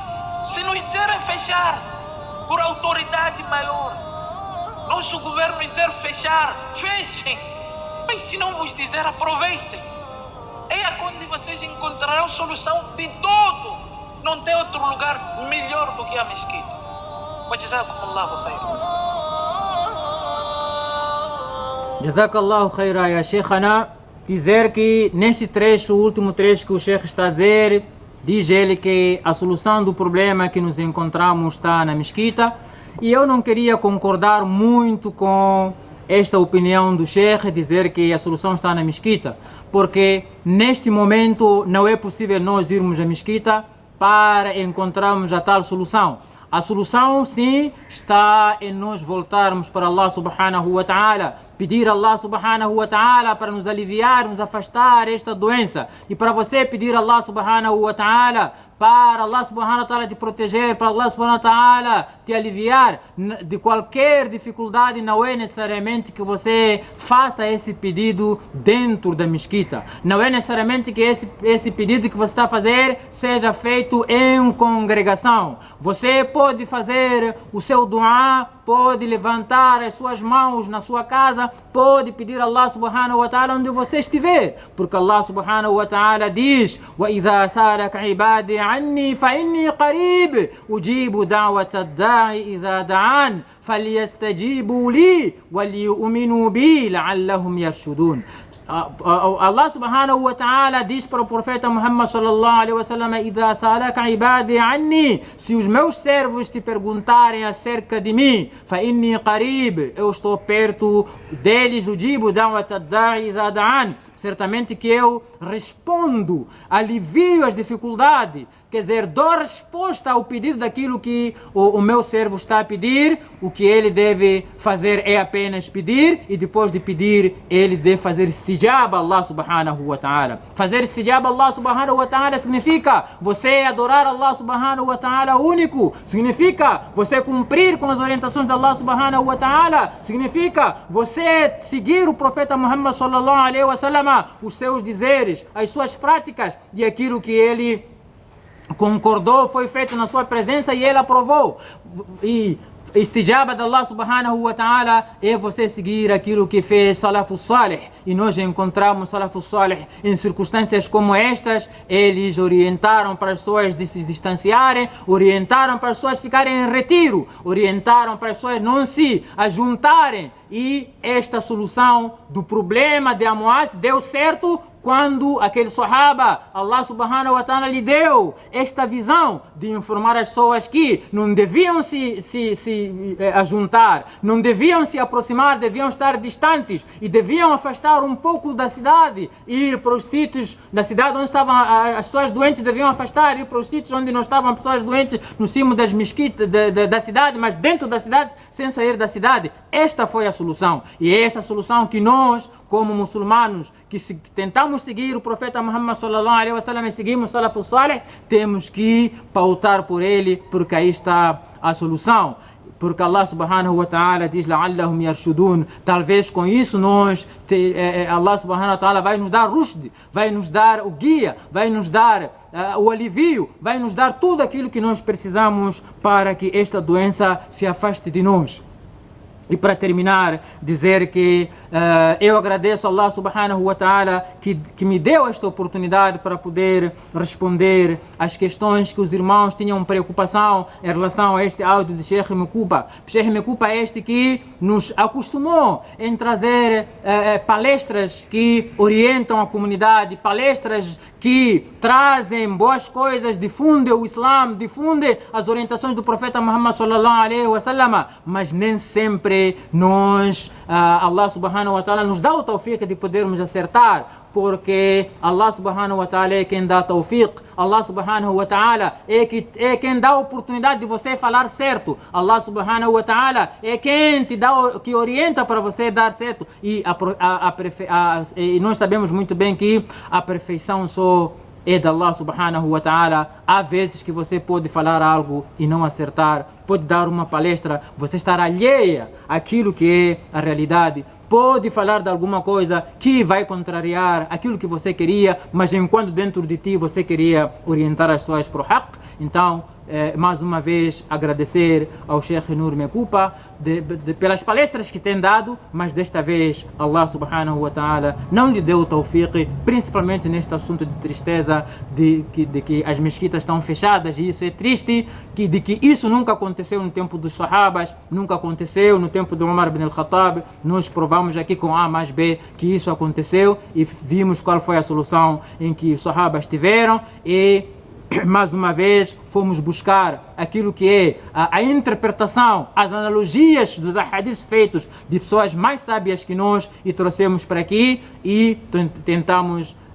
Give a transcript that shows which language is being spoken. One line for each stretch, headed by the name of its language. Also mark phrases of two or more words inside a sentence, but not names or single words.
Portuguese: Se nos disserem fechar por autoridade maior, nosso governo dizer fechar, fechem. Mas se não vos dizer, aproveitem. É onde vocês encontrarão solução de todo. Não tem outro lugar melhor do que a mesquita.
Arabic: جزاكم الله خيرا. جزاك الله خيرا يا شيخنا.
Portuguese: Dizer que neste trecho, o último trecho que o Sheikh está a dizer, diz ele que a solução do problema que nos encontramos está na mesquita. E eu não queria concordar muito com esta opinião do Sheikh, dizer que a solução está na mesquita, porque neste momento não é possível nós irmos à mesquita para encontrarmos a tal solução. A solução, sim, está em nós voltarmos para
Arabic: الله سبحانه وتعالى,
Portuguese: pedir a
Arabic: الله سبحانه وتعالى
Portuguese: para nos aliviar, nos afastar esta doença. E para você pedir a
Arabic: الله سبحانه وتعالى,
Portuguese: para
Arabic: الله سبحانه وتعالى
Portuguese: te proteger, para
Arabic: الله سبحانه وتعالى
Portuguese: te aliviar de qualquer dificuldade, não é necessariamente que você faça esse pedido dentro da mesquita. Não é necessariamente que esse pedido que você está a fazer seja feito em congregação. Você pode fazer o seu dua, pode levantar as suas mãos na sua casa, pode pedir a
Arabic: الله سبحانه وتعالى
Portuguese: onde você estiver, porque
Arabic: الله سبحانه وتعالى
Portuguese: diz:
Arabic: وَإِذَا سَأَلَكَ عِبَادِي عَنِّي فَإِنِّي قَرِيبٌ أُجِيبُ دَعْوَةَ الدَّاعِ إِذَا دَعَانِ فَلْيَسْتَجِيبُوا لِي وَلْيُؤْمِنُوا بِي لَعَلَّهُمْ يَرْشُدُونَ. الله سبحانه وتعالى
Portuguese: diz para o profeta Muhammad
Arabic: صلى الله عليه وسلم: "إذا سألك عبادي عني",
Portuguese: se os meus servos te perguntarem acerca de mim,
Arabic: فإني قريب,
Portuguese: eu estou perto deles,
Arabic: أجيب دعوة الداع إذا دعان,
Portuguese: certamente que eu respondo, alivio as dificuldades. Quer dizer, dou resposta ao pedido daquilo que o meu servo está a pedir. O que ele deve fazer é apenas pedir, e depois de pedir, ele deve fazer istijab a
Arabic: الله سبحانه وتعالى.
Portuguese: Fazer istijab a
Arabic: الله سبحانه وتعالى
Portuguese: significa você adorar
Arabic: الله سبحانه وتعالى
Portuguese: único, significa você cumprir com as orientações de
Arabic: الله سبحانه وتعالى,
Portuguese: significa você seguir o profeta Muhammad
Arabic: صلى الله عليه وسلم,
Portuguese: os seus dizeres, as suas práticas e aquilo que ele concordou, foi feito na sua presença e ele aprovou. E istijaba de
Arabic: الله سبحانه وتعالى
Portuguese: é você seguir aquilo que fez
Arabic: السلف الصالح.
Portuguese: E nós encontramos
Arabic: السلف الصالح
Portuguese: em circunstâncias como estas. Eles orientaram para as pessoas de se distanciarem, orientaram para as pessoas ficarem em retiro, orientaram para as pessoas não se ajuntarem. E esta solução do problema de Amwas deu certo quando aquele sahaba,
Arabic: الله سبحانه وتعالى
Portuguese: lhe deu esta visão de informar as pessoas que não deviam se ajuntar, não deviam se aproximar, deviam estar distantes e deviam afastar um pouco da cidade, ir para os sítios da cidade onde estavam as pessoas doentes, deviam afastar, ir para os sítios onde não estavam pessoas doentes, no cimo das mesquitas da cidade, mas dentro da cidade, sem sair da cidade. Esta foi a solução, e é essa solução que nós, como muçulmanos, que tentamos seguir o profeta Muhammad
Arabic: صلى الله عليه وسلم
Portuguese: e seguimos
Arabic: السلف الصالح,
Portuguese: temos que pautar por ele, porque aí está a solução. Porque
Arabic: الله سبحانه وتعالى
Portuguese: diz:
Arabic: "لعلهم يرشدون",
Portuguese: talvez com isso
Arabic: الله سبحانه وتعالى
Portuguese: vai nos dar rushd, vai nos dar o guia, vai nos dar o alivio, vai nos dar tudo aquilo que nós precisamos para que esta doença se afaste de nós. E para terminar, dizer que eu agradeço a
Arabic: الله سبحانه وتعالى
Portuguese: que me deu esta oportunidade para poder responder às questões que os irmãos tinham preocupação em relação a este áudio de Sheikh Mekupa. Sheikh Mekupa é este que nos acostumou em trazer palestras que orientam a comunidade, palestras que trazem boas coisas, difundem o Islã, difundem as orientações do profeta Muhammad
Arabic: صلى الله عليه وسلم,
Portuguese: mas nem sempre nós,
Arabic: الله سبحانه وتعالى
Portuguese: nos dá o tawfiq de podermos acertar, porque
Arabic: الله سبحانه وتعالى
Portuguese: é quem dá tawfiq,
Arabic: الله سبحانه وتعالى
Portuguese: é quem dá a oportunidade de você falar certo,
Arabic: الله سبحانه وتعالى
Portuguese: é quem te dá, que orienta para você dar certo, e nós sabemos muito bem que a perfeição só é de
Arabic: الله سبحانه وتعالى.
Portuguese: Há vezes que você pode falar algo e não acertar, pode dar uma palestra, você estar alheia àquilo que é a realidade, pode falar de alguma coisa que vai contrariar aquilo que você queria, mas enquanto dentro de ti você queria orientar as pessoas para o haqq. Então, mais uma vez agradecer ao Sheikh Nur Mekupa pelas palestras que tem dado, mas desta vez
Arabic: الله سبحانه وتعالى
Portuguese: não lhe deu o tawfiq, principalmente neste assunto de tristeza de que as mesquitas estão fechadas, e isso é triste, de que isso nunca aconteceu no tempo dos sahabas, nunca aconteceu no tempo de Umar ibn al-Khattab. Nós provamos aqui com A mais B que isso aconteceu e vimos qual foi a solução em que os sahabas tiveram, e mais uma vez, fomos buscar aquilo que é a interpretação, as analogias dos ahadis feitos de pessoas mais sábias que nós e trouxemos para aqui e tentamos